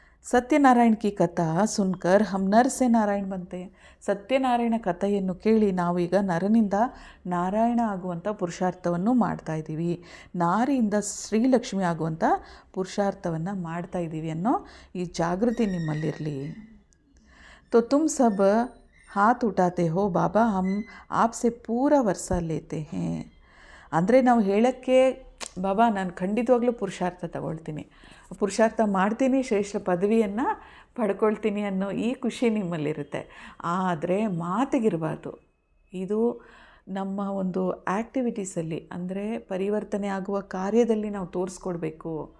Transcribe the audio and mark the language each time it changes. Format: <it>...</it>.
<hi>ಸತ್ಯನಾರಾಯಣ ಕಿ ಕಥಾ ಸುನ್ಕರ್ ಹಮ್ ನರ್ ಸೆ ನಾರಾಯಣ ಬಂತೆ.</hi> <kn>ಸತ್ಯನಾರಾಯಣ ಕಥೆಯನ್ನು ಕೇಳಿ ನಾವು ಈಗ ನರನಿಂದ ನಾರಾಯಣ ಆಗುವಂಥ ಪುರುಷಾರ್ಥವನ್ನು ಮಾಡ್ತಾ ಇದ್ದೀವಿ, ನಾರಿಯಿಂದ ಶ್ರೀಲಕ್ಷ್ಮಿ ಆಗುವಂಥ ಪುರುಷಾರ್ಥವನ್ನು ಮಾಡ್ತಾ ಇದ್ದೀವಿ ಅನ್ನೋ ಈ ಜಾಗೃತಿ ನಿಮ್ಮಲ್ಲಿರಲಿ.</kn> <hi>तो तुम सब हाथ उठाते हो बाबा, हम आपसे पूरा वर्षा लेते हैं.</hi> <kn>ಅಂದರೆ ನಾವು ಹೇಳೋಕ್ಕೆ ಬಾಬಾ ನಾನು ಖಂಡಿತವಾಗ್ಲೂ ಪುರುಷಾರ್ಥ ತಗೊಳ್ತೀನಿ, ಪುರುಷಾರ್ಥ ಮಾಡ್ತೀನಿ, ಶ್ರೇಷ್ಠ ಪದವಿಯನ್ನು ಪಡ್ಕೊಳ್ತೀನಿ ಅನ್ನೋ ಈ ಖುಷಿ ನಿಮ್ಮಲ್ಲಿರುತ್ತೆ. ಆದರೆ ಮಾತಿಗಿರಬಾರ್ದು. ಇದು ನಮ್ಮ ಒಂದು ಆ್ಯಕ್ಟಿವಿಟೀಸಲ್ಲಿ, ಅಂದರೆ ಪರಿವರ್ತನೆ ಆಗುವ ಕಾರ್ಯದಲ್ಲಿ ನಾವು ತೋರಿಸ್ಕೊಡ್ಬೇಕು.</kn>